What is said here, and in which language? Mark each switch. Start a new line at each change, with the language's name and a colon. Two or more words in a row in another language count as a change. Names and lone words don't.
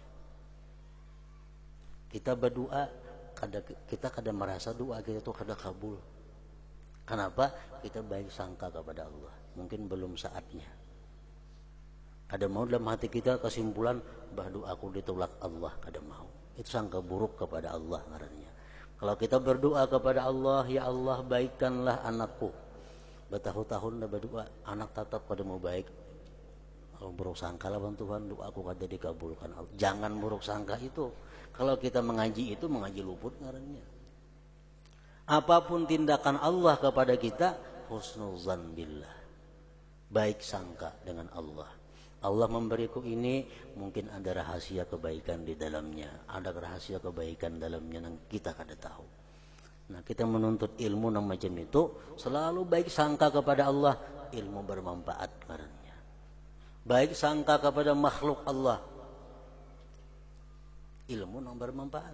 Indonesian: Kita berdoa, kita kadang merasa doa kita itu kada kabul. Kenapa? Kita baik sangka kepada Allah. Mungkin belum saatnya. Kada mau dalam hati kita kesimpulan bahwa doaku ditolak Allah, kada mau. Itu sangka buruk kepada Allah ngarannya. Kalau kita berdoa kepada Allah, ya Allah baikkanlah anakku, bertahun-tahun dah berdoa, anak tetap kada mau baik, kalau buruk sangka lah Tuhan, doaku kada dikabulkan. Jangan buruk sangka itu. Kalau kita mengaji itu, mengaji luput ngarannya. Apapun tindakan Allah kepada kita,
Arabic: حسن الظن بالله,
Indonesian: baik sangka dengan Allah. Allah memberiku ini, mungkin ada rahasia kebaikan di dalamnya, ada rahasia kebaikan dalamnya yang kita kada tahu. Nah kita menuntut ilmu yang macam itu, selalu baik sangka kepada Allah, ilmu bermanfaat karenanya. Baik sangka kepada makhluk Allah, ilmu yang bermanfaat.